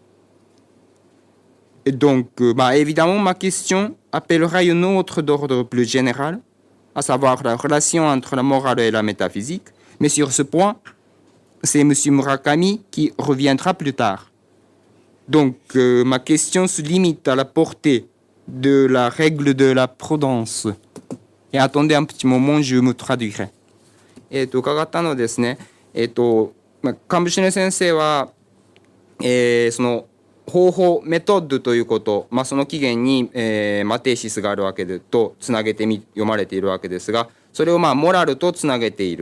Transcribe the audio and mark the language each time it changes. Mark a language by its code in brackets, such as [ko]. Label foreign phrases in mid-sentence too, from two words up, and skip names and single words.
[fr] Et donc, évidemment, ma question appellera une autre d'ordre plus général, à savoir la relation entre la morale et la métaphysique. Mais sur ce point, c'est M. Murakami qui reviendra plus tard. Donc, ma question se limite à la portée de la règle de la prudence. Et attendez un petit moment, je me traduirai. [ja] 伺ったのですね。カンブシネ先生は、その方法メトッドということ、その起源に、マテーシスがあるわけでとつなげて読まれているわけですが、それをモラルとつなげている。